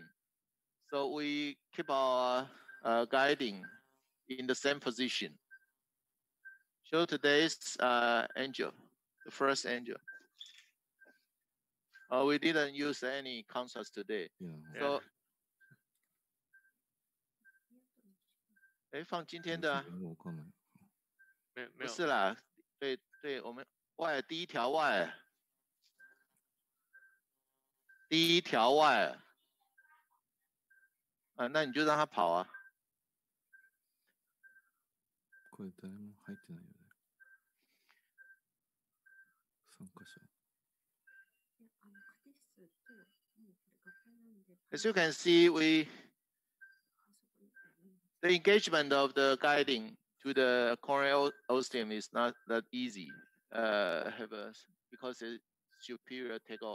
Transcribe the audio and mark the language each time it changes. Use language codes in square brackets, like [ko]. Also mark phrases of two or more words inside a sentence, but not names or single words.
[en] So we keep our guiding in the same position. Show today's angel, the first angel. We didn't use any contrast today. So, [zh] 放今天的啊，不是啦，对，我们Y第一条 Y， 第一条 Y， 那你就让它跑啊。 [ja] これ誰も入ってないよね。3箇所。 [en] As you can see, the engagement of the guiding to the coronary ostium is not that easy. Because it's superior takeoff.